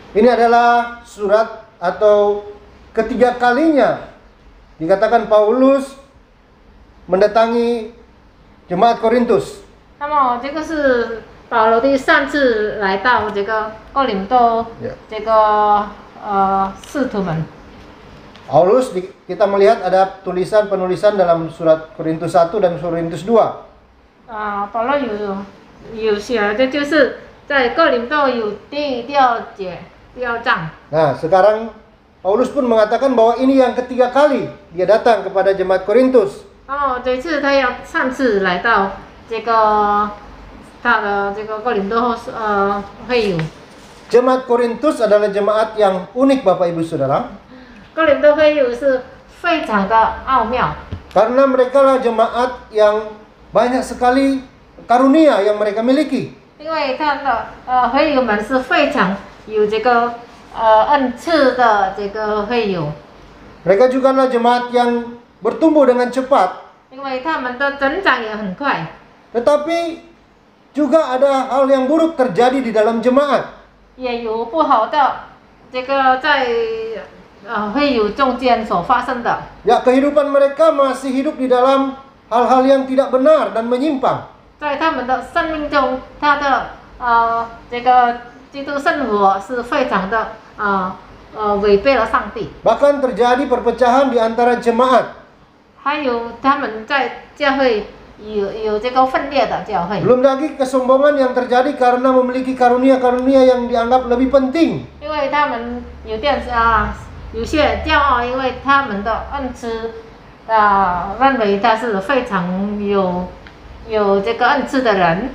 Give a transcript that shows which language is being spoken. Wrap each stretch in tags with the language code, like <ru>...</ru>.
<id>ini adalah surat atau ketiga kalinya dikatakan Paulus mendatangi jemaat Korintus.</id> <zh>那么这个是保罗第三次来到这个哥林多这个使徒们。</zh> <id>Paulus, kita melihat ada penulisan dalam surat Korintus 1 dan Korintus 2.</id> <zh>保罗有写的就是在哥林多有第6节第2章。</zh> <id>Nah, sekarang Paulus pun mengatakan bahwa ini yang ketiga kali dia datang kepada jemaat Korintus.</id> <zh>这次他要上次来到这个他的这个哥林多会友。</zh> <id>Jemaat Korintus adalah jemaat yang unik, Bapak Ibu Saudara.</id> <zh>哥林多会友是非常的奥妙，</zh> <id>Karena mereka lah jemaat yang banyak sekali karunia yang mereka miliki.</id> <zh>因为他的会友们是非常有这个恩赐的这个会友。</zh> <id>Mereka juga lah jemaat yang bertumbuh dengan cepat.</id> <zh>因为他们的增长也很快，</zh> <id>Tetapi juga ada hal yang buruk terjadi di dalam jemaat.</id> <zh>也有不好的这个在会友中间所发生的。</zh> <id>Ya, kehidupan mereka masih hidup di dalam hal-hal yang tidak benar dan menyimpang.</id> <zh>在他们的生命中，他的这个基督生活是非常的违背了上帝。</zh> <id>Bahkan terjadi perpecahan di antara jemaat.</id> <zh>还有他们在教会有这个分裂的教会。</zh> <id>Belum lagi kesombongan yang terjadi karena memiliki karunia-karunia yang dianggap lebih penting.</id> <zh>因为他们有些骄傲，因为他们的恩赐认为他是非常有这个恩赐的人。</zh>